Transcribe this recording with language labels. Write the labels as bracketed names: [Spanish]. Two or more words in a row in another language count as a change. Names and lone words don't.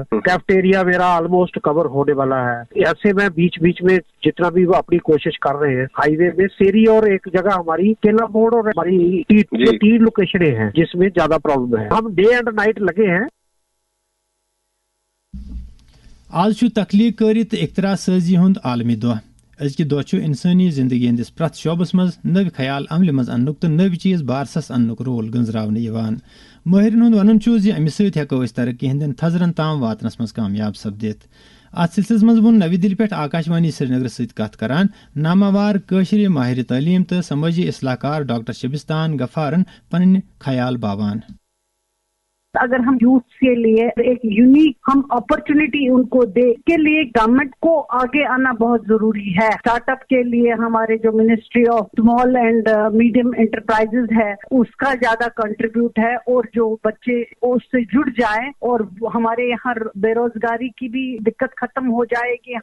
[Hindi] कैफेटेरिया मेरा ऑलमोस्ट कवर होने वाला है। ऐसे में बीच में जितना भी वो अपनी कोशिश कर रहे हैं। हाईवे में सेरी और एक जगह हमारी केला मोड़ और हमारी 3 लोकेशनें हैं जिसमें ज्यादा प्रॉब्लम है। हम [English] day and night [Hindi] लगे हैं। [Kashmiri] आज तख्लीक करित इख्तरा साजी हुंद आलमी दुआ। अजकि दुआ इंसानी जिंदगी हंदिस प्रथ शोबस मज नव ख्याल अमल मज अन्नुक तो नव चीज बारसस अन्नुक रोल गंजरावने यवान। माहिरन हुंद वनन ज अमि सहित हेको अस तरक्की हंदन थजरन ताम वातनस मज कामयाब सपदित। अत सिलसिलस मज वोन नवी दिल्ली पे आकाशवाणी श्रीनगर सहित कथ करान नामावार कशिर माहिर तालीम तो समाजी इस्लाहकार डॉक्टर शबिस्तान गफारन पन ख्याल बावान। [Hindi] अगर हम यूथ के लिए एक यूनिक हम अपॉर्चुनिटी उनको दे, के लिए गवर्नमेंट को आगे आना बहुत जरूरी है। स्टार्टअप के लिए हमारे जो मिनिस्ट्री ऑफ स्मॉल एंड मीडियम एंटरप्राइजेज है उसका ज्यादा कंट्रीब्यूट है और जो बच्चे उससे जुड़ जाएं और हमारे यहाँ बेरोजगारी की भी दिक्कत खत्म हो जाएगी।